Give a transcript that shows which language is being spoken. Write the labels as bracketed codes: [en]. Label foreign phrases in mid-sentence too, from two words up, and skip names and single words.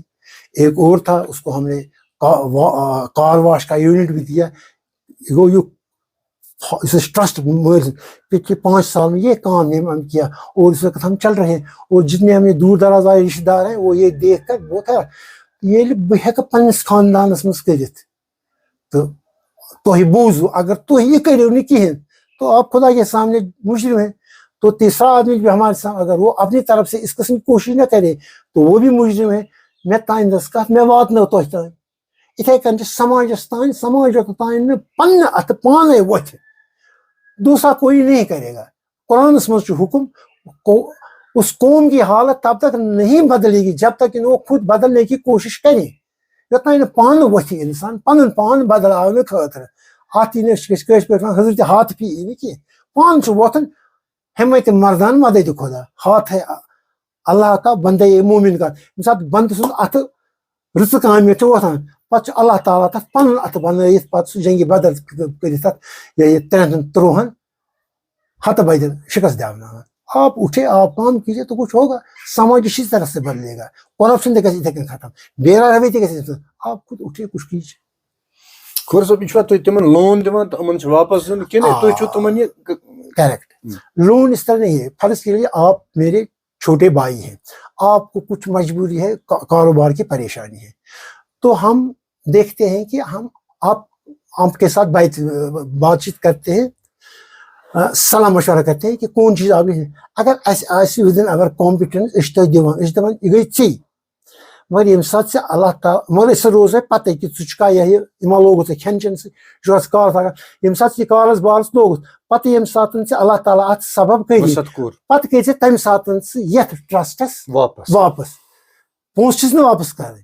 [ur] ایک اور تھا اس کو ہم نے [en] car wash [ur] کا یونٹ بھی دیا. ٹرسٹ پچھلے 5 سال میں یہ کام ہم کیا اور اس وقت ہم چل رہے ہیں اور جتنے ہمیں دور دراز آئے رشتہ دار ہیں وہ یہ دیکھ کر بہت ہے [ks] ییٚلہِ بہٕ ہٮ۪کہٕ پننِس خاندانس منٛز کٔرِتھ تہٕ تُہۍ بوٗزِو اگر تُہۍ یہِ کٔرِو نہٕ کِہینۍ [ur] تو آپ خدا کے سامنے مجرم ہیں. تو تیسرا آدمی بھی ہمارے سامنے اگر وہ اپنی طرف سے اس قسم کی کوشش نہ کرے تو وہ بھی مجرم ہے. [ks] مےٚ تانۍ دٔس کتھ مےٚ واتنٲو تۄہہِ تانۍ. یِتھے کٔنۍ چھِ سماجس تانۍ سماج تانۍ نہٕ پننہِ اتھٕ پانے وۄتھِ [ur] دوسرا کوئی نہیں کرے گا. [ks] قرآنس منٛز چھُ حکم [ur] اس قوم کی حالت تب تک نہیں بدلے گی جب تک وہ خود بدلنے کی کوشش کرے. [ks] یوتانۍ نہٕ پانہٕ وۄتھِ انسان پنُن پان بدلاونہٕ خٲطرٕ اتھ یی نہٕ کٲشِر پٲٹھۍ حضرت ہاتھ پی یی نہٕ کینٛہہ. پانہٕ چھُ وۄتھُن [fa] ہمت مردان مدد خدا [ur] ہاتھ ہے اللہ کا بندے مومن کا. [ks] ییٚمہِ ساتہٕ بندٕ سُنٛد اتھٕ رٕژٕ کامہِ چھُ وۄتھان پتہٕ چھُ اللہ تعالیٰ تتھ پنُن اتھٕ بنٲیِتھ پتہٕ سُہ جنگہِ بدر کٔرِتھ تتھ یہ 3-3 ہتہٕ بدِ شکست دیاوناوان. [ur] آپ اٹھے آپ کام کیجیے تو کچھ ہوگا. سماج اسی طرح سے بدلے گا. [ks] کرپشن تہِ گژھِ یِتھے کٔنۍ ختم. بے روی تہِ گژھِ. [ur] آپ خود اٹھے کچھ کیجیے. [ks] خور صٲب یہِ چھُوا تُہۍ تِمن لون دِوان تہٕ یِمن چھُ واپس دیُن کِنہٕ تُہۍ چھُو تِمن یہِ [ur] کریکٹ لون اس طرح نہیں ہے. فرض کے لیے آپ میرے چھوٹے بھائی ہیں آپ کو کچھ مجبوری ہے کاروبار کی پریشانی ہے تو ہم دیکھتے ہیں کہ ہم آپ کے ساتھ بات چیت کرتے ہیں صلاح مشورہ کرتے ہیں کہ کون چیز آپ [ks] اگر آسہِ ودن اگر کمپٹنس أسۍ چھِ تۄہہِ دِوان أسۍ چھِ دپان یہِ گٔے ژےٚ مگر ییٚمہِ ساتہٕ ژےٚ اللہ تعالیٰ مگر أسۍ روزے پتہ کہ ژٕ چھُکھا یہ یِمو لوگُتھ ژےٚ کھٮ۪ن چٮ۪ن سۭتۍ یہِ چھُ اَتھ کارس لگان. ییٚمہِ ساتہٕ ژٕ یہِ کارس بارس لوگُتھ پتہٕ ییٚمہِ ساتہٕ ژےٚ اللہ تعالیٰ اتھ سبب کٔری پتہٕ کٔرۍ ژےٚ تمہِ ساتہٕ ژٕ یتھ ٹرسٹس واپس پونٛسہٕ چھِس نہٕ واپس کرٕنۍ.